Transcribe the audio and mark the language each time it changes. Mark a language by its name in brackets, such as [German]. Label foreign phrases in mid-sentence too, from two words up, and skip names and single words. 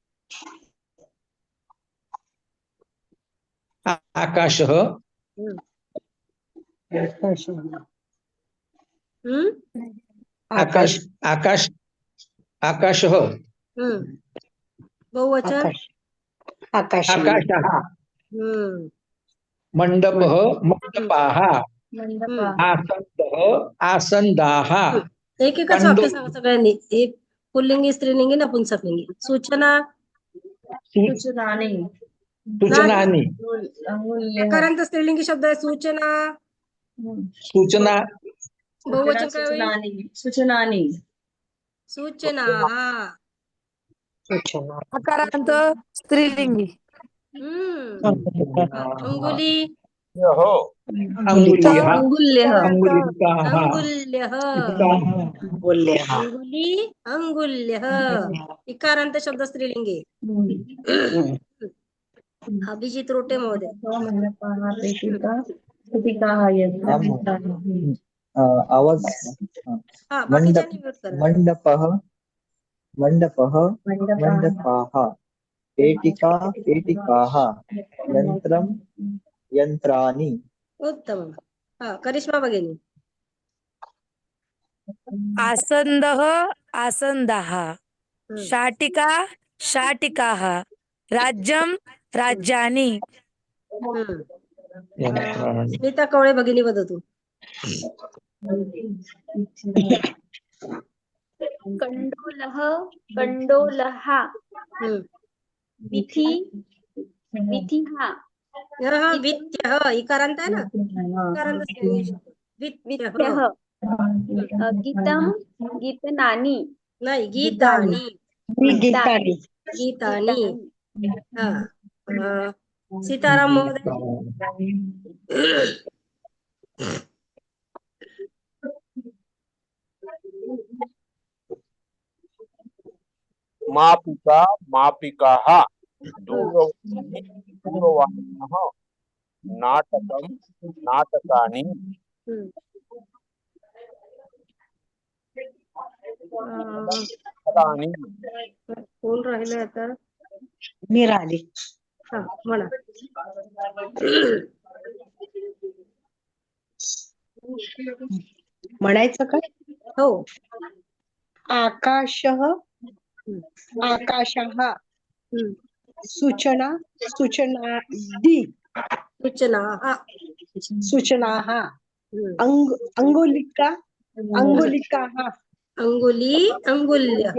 [Sanskrit] आकाशः आकाश आकाश आकाशः [Marathi] बहुवचन [Sanskrit] आकाशः मण्डपः मण्डपाः आसन्दः आसन्दाः. [Marathi] एकच वाक्य सांगा सगळ्यांनी. एक पुल्लिंगी स्त्रीलिंगी नपुंसकलिंगी. [Sanskrit] सूचना सूचनानि सूचनानि [Marathi] एकारांत स्त्रीलिंगी शब्द आहे. [Sanskrit] सूचना सूचना [Marathi] बहुवचन काय होईल? [Sanskrit] सूचनानि सूचनाः [Marathi] अकारांत स्त्रीलिंगी. [Sanskrit] अंगुली हो अंगुलिः अंगुल्यः अंगुलिकाः अंगुल्यः अंगुली अंगुल्यः. [Marathi] इकारांत शब्द स्त्रीलिंगी. अभिजित रोटे महोदय. आवाज हा बाकीच्यांनी म्यूट करा. [Sanskrit] मंडपः मंडपः मंडपाः पेटिका पेटिकाः यंत्रं यंत्राणि. [Marathi] उत्तम. हा करिश्मा भगिनी. [Sanskrit] आसन्दः आसन्दाः. शाटिका शाटिकाः. राज्यं राज्यानि. स्मिता कवळे भगिनी वदतु. कंडोलः कंडोलः विथि विथिः [Marathi] वित्यः इकारांत आहे ना. इकारांत स्त्रीलिंगी शब्द. [Sanskrit] विथ्यः गीतं गीतनानि [Marathi] नाही गीतानि. [Sanskrit] गीतानि गीतानि. हा सीताराम महोदय. मापिका मापिकाः दूरवाणी दूरवाण्यः नाटकं नाटकानि फलानि. [Marathi] कोण राहिले आता. मी राहिली. हा म्हणा. म्हणायचं काय. हो. [Sanskrit] आकाशः आकाशः सूचना सूचनादि सूचनाः सूचनाः अंगुलिका अंगुलिकाः अंगुली अंगुल्यः